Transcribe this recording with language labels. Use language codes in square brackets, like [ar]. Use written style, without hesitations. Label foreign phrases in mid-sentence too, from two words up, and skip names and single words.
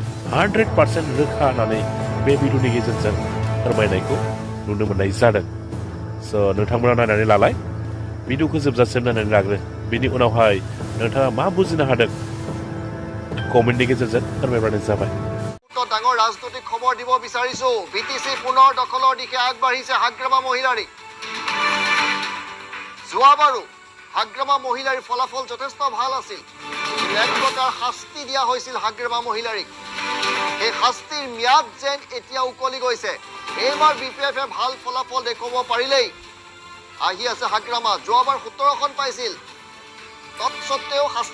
[brx] 100% रोखा होननानै बे भिडिअनि गेजेरजों फोरमायनायखौ नुनो मोननाय जादों स' नोंथांमोना नायनानै लालाय भिडिअखौ जोबजासिम नायनानै लाग्रो बिनि उनावहाय नोंथाङा मा बुजिनो हादों कमेन्टनि गेजेरजों फोरमायबानो जाबाय [as] ডাঙৰ ৰাজনৈতিক খবৰ দিব বিচাৰিছো বিটিসি পুনৰ দখলৰ দিশে আগবাঢ়িছে হাগ্ৰামা মহিলাৰী যোৱাবাৰো হাগ্ৰামা মহিলাৰীৰ ফলাফল যথেষ্ট ভাল আছিল এক প্ৰকাৰ শাস্তি দিয়া হৈছিল হাগ্ৰামা মহিলাৰীক এই শাস্তিৰ ম্যাদ যেন এতিয়া উকলি গৈছে এইবাৰ বিপিএফে ভাল ফলাফল দেখুৱাব পাৰিলেই আহি আছে হাগ্ৰামা যোৱাবাৰ 17খন পাইছিল তৎসত্ত্বেও